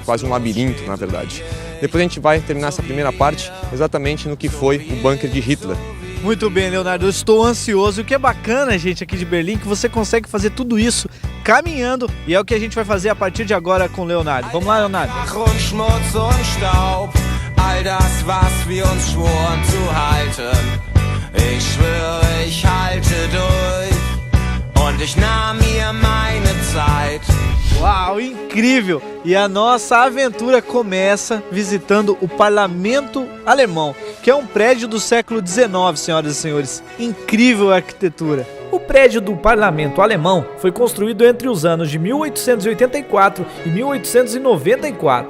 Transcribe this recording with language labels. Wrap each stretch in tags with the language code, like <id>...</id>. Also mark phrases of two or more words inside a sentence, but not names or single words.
<pt>Quase um labirinto, na verdade. Depois a gente vai terminar essa primeira parte exatamente no que foi o bunker de Hitler. Muito bem, Leonardo, eu estou ansioso. E o que é bacana, gente, aqui de Berlim, que você consegue fazer tudo isso caminhando, e é o que a gente vai fazer a partir de agora com o Leonardo. Vamos lá, Leonardo.</pt> <de>All das, was wir uns schworen zu halten. Ich schwöre, ich halte durch. Und ich nahm mir meine Zeit.</de> <pt>Uau, incrível! E a nossa aventura começa visitando o Parlamento Alemão, que é um prédio do século XIX, senhoras e senhores. Incrível arquitetura! O prédio do Parlamento Alemão foi construído entre os anos de 1884 e 1894.</pt>